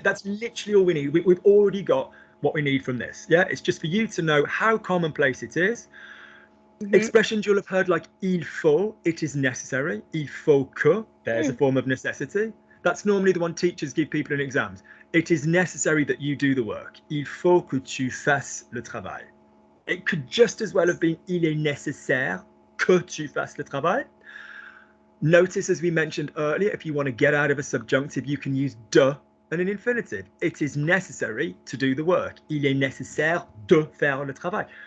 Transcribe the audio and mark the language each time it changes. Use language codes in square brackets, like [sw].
[en] That's literally all we need. We've already got what we need from this. Yeah, it's just for you to know how commonplace it is. Expressions you'll have heard like [fr] il faut, [en] it is necessary. [fr] Il faut que, [en] there's a form of necessity. That's normally the one teachers give people in exams. It is necessary that you do the work. [fr] Il faut que tu fasses le travail. [en] It could just as well have been [fr] il est nécessaire que tu fasses le travail. [en] Notice, as we mentioned earlier, if you want to get out of a subjunctive, you can use de and an infinitive. It is necessary to do the work. [fr] Il est nécessaire de faire le travail.